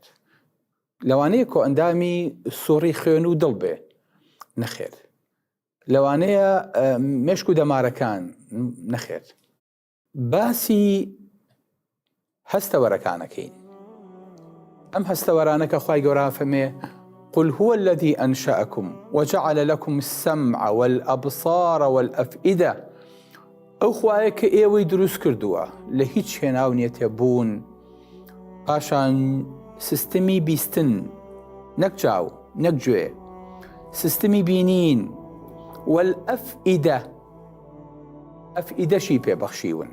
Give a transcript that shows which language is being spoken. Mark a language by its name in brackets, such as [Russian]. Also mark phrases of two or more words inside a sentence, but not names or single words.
[Central Kurdish] لەوانەیە کۆ ئەندامی سوڕی خوێن و دڵ بێ، نەخێر. لەوانەیە مێشک و دەمارەکان، نەخێر. باسی هەستەوەرەکانەکەین. ئەم هەستەوەرانە کە خوای گەورە فەرمێ [Arabic] قل هو الذي أنشأكم وجعل لكم السمع والأبصار والأفئدة. [Central Kurdish] ئەو خوایە کە ئێوەی دروست کردووە لە هیچ هێناو نیەتێ بوون، پاشان سیستمی بیستن، نەک چاو نەک گوێ، سیستمی بینین، والأفئدة، ئەفئیدەشی پێبەخشیون.